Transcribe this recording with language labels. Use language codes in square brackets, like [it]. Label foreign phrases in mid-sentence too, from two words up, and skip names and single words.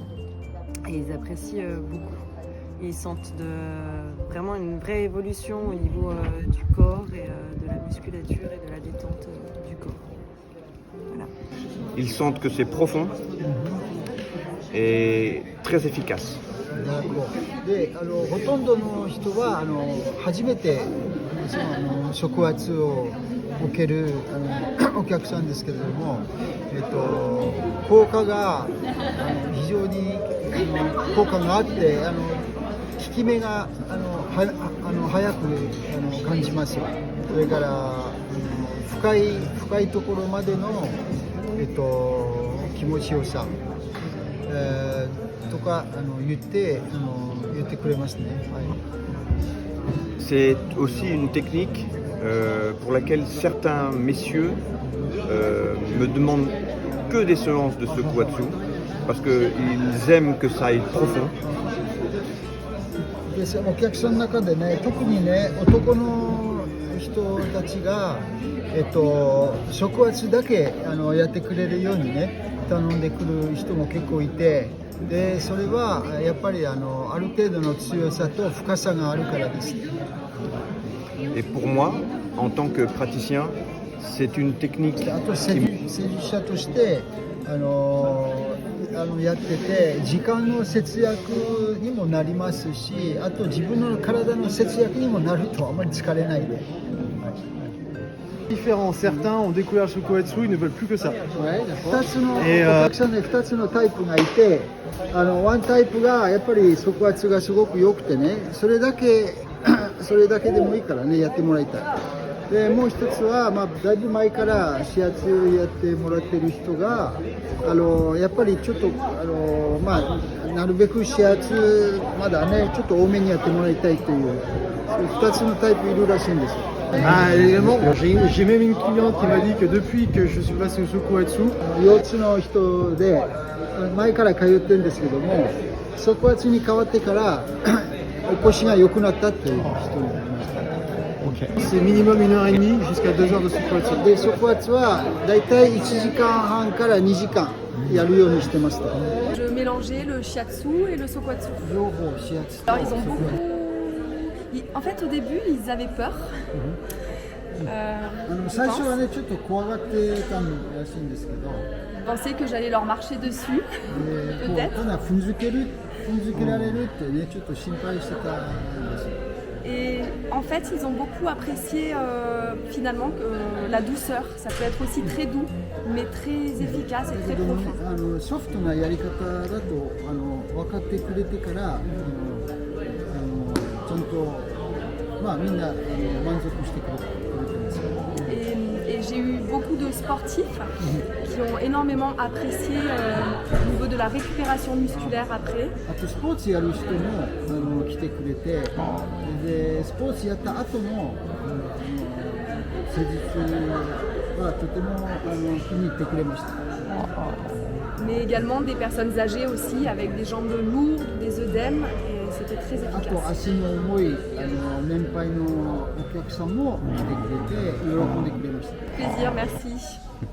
[fr] Et ils apprécient beaucoup. Ils sentent vraiment une vraie évolution au niveau du corps et de la musculature et de la détente du corps. Voilà. Ils sentent que c'est profond et très efficace. [ja] でほとんどの人は初めて触圧を受けるお客さんですけれども、効果が非常に効果があって効き目が早く感じます。それから深いところまでの気持ちよさ、とか言ってくれますね。はい。 [fr] C'est aussi une technique pour laquelle certains messieurs me demandent que des séances de sokuatsu parce qu'ils aiment que ça aille profond. [ja] でお客さんの中でね、特にね、男の人たちが、触圧だけやってくれるようにね、頼んでくる人も結構いて、でそれはやっぱりある程度の強さと深さがあるからです。 [fr] Et pour moi, en tant que praticien, c'est une technique [ja] あと施術者としてやってて時間の節約にもなりますし、あと自分の体の節約にもなるとあまり疲れないで。 [fr] Différents. Certains ont découvert le sokuatsu, ils ne veulent plus que ça. [ja] 2 つのお客さんで2つのタイプがいて、ワンタイプがやっぱり触圧がすごく良くてね、それだけでもいいからねやってもらいたい。でもう一つは、だいぶ前から指圧やってもらってる人がやっぱりちょっとなるべく指圧まだねちょっと多めにやってもらいたいという2つのタイプいるらしいんですよ。 [fr] Ah, également, j'ai même une cliente qui m'a dit que depuis que je suis passé au sokuatsu, [ja] 腰痛の人で前から通ってるんですけども、側圧に変わってからお腰が良くなったっていう人になりました。 [fr] c'est minimum 1h30 jusqu'à 2 heures de sokuatsu. [ja] で側圧はだいたい1時間半から2時間やるようにしてました。 [fr] Je mélangeais le shiatsu et le sokuatsu. [ja] 両方指圧。 [fr] Alors ils ont beaucoup... En fait au début ils avaient peur. [ja] 最初はねちょっと怖がってたらしいんですけど、 [fr] Ils pensaient que j'allais leur marcher dessus. [ja] で [fr] peut-être. [ja] ただ踏んづけられるってねちょっと心配してたんですよ。 [fr] Et en fait ils ont beaucoup apprécié finalement la douceur. Ça peut être aussi très doux mais très efficace et très profond. [ja] ソフトなやり方だと分かってくれてからちゃんとみんな満足してくれてます。 [fr] Et j'ai eu beaucoup de sportifs qui ont énormément apprécié au niveau de la récupération musculaire après. [ja] あとスポーツやる人も来てくれて、でスポーツやった後の施術はとても気に入ってくれました。 [fr] Mais également des personnes âgées aussi avec des jambes lourdes, des œdèmes et c'était très [ja] あと [fr] efficace. [ja] 足の重い年配のお客さんも来てくれて喜んでくれました。 [fr] Plaisir, merci.